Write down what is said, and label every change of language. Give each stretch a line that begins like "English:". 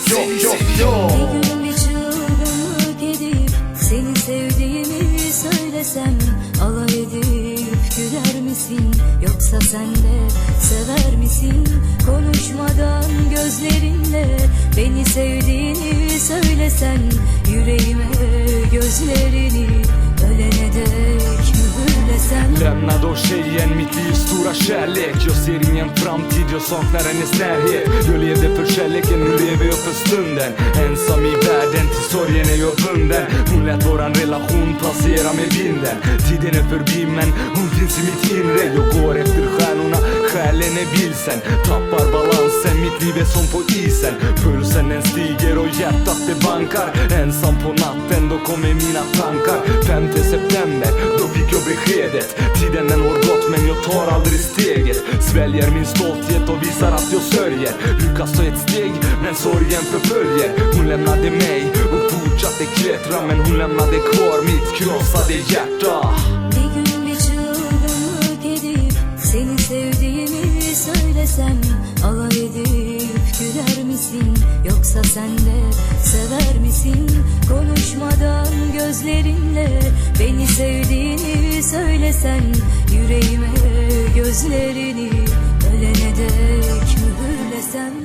Turkish: Bir gün bir çılgınlık edip seni sevdiğimi söylesem, alay edip güler misin? Yoksa sen de sever misin? Konuşmadan gözlerinle beni sevdiğini söylesen, yüreğime gözlerini ölene dek mühürlesem.
Swedish: Lämna då tjejen mitt livs stora kärlek. Jag ser ingen framtid, jag saknar hennes närhet. Jag levde för kärleken, nu lever jag för stunden. Ensam i världen, till sorgen är jag bunden. Hon lät våran relation passera med vinden. Tiden är förbi men hon finns i mitt inre. Jag går efter stjärnorna, själen är vilsen. Tappar balansen, mitt liv är som på isen. Pulsen den stiger och hjärtat det bankar. Ensam på natten, då kommer mina tankar. 5 september, då fick jag beskedet. Tiden den har gått men jag tar aldrig steget. Sväljer min stolthet och visar att jag sörjer. Lyckas ta ett steg men sorgen förföljer. Hon lämnade mig och fortsatte klättra, men hon lämnade kvar mitt krossade hjärta.
Turkish: Bir gün bir çılgınlık edip seni sevdiğimi söylesem, alay edip güler misin? Yoksa sen de sever misin? Konuşmadan gözlerinle beni sevdiğini söylesen, yüreğime gözlerini ölene dek mühürlesem.